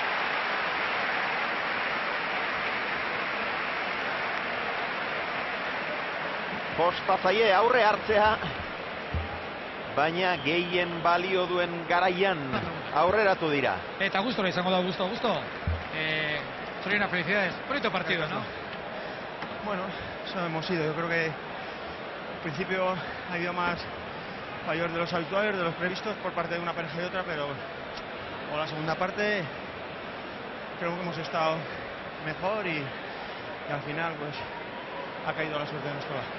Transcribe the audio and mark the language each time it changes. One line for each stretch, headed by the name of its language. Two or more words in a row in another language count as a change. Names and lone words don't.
Basque: Kostatzaie aurre hartzea, baina gehien balio duen garaian aurreratu dira. Eta gustora izango da, gusto. Zorina,
Spanish: felicidades. Bonito partido, ¿no? Bueno, eso hemos ido. Yo creo que al principio ha habido más fallos de los habituales, de los previstos por parte de una pareja y otra, pero por la segunda parte creo que hemos estado mejor y al final pues ha caído la suerte de nuestro lado.